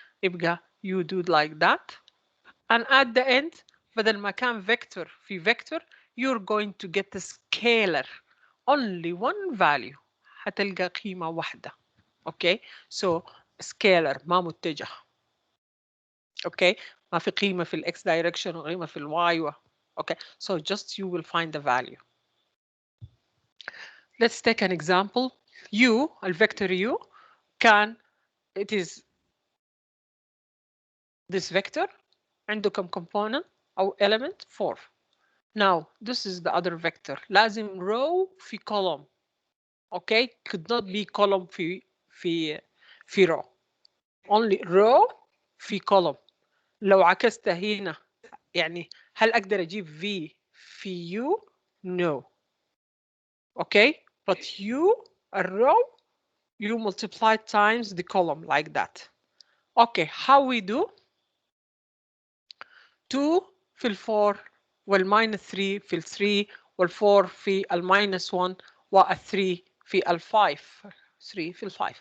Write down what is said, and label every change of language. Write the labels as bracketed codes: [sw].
[ar] يبقى [en] you do like that, and at the end [ar] بدل ما كان [en] vector في vector, you're going to get a scalar, only one value, [ar] هتلقى قيمة واحدة. [en] Okay, so scalar [ar] ما متجه. [en] Okay, [ar] ما في قيمة في الX direction وقيمة في الY. [en] Okay, so just you will find the value. Let's take an example. U, الvector U, can, it is this vector [ar] عنده كم [en] component أو element 4. Now this is the other vector. [ar] لازم [en] row [ar] في [en] column. Okay, could not be column [ar] في [en] row. Only row في column. [ar] لو عكست هنا يعني هل أقدر أجيب V في U? [en] No. Okay, but U, a row, you multiply times the column like that. Okay, how we do? [ar] 2 في ال4 والماينس 3 في ال3 وال4 في الماينس 1 وال3 في ال5 3 في ال5.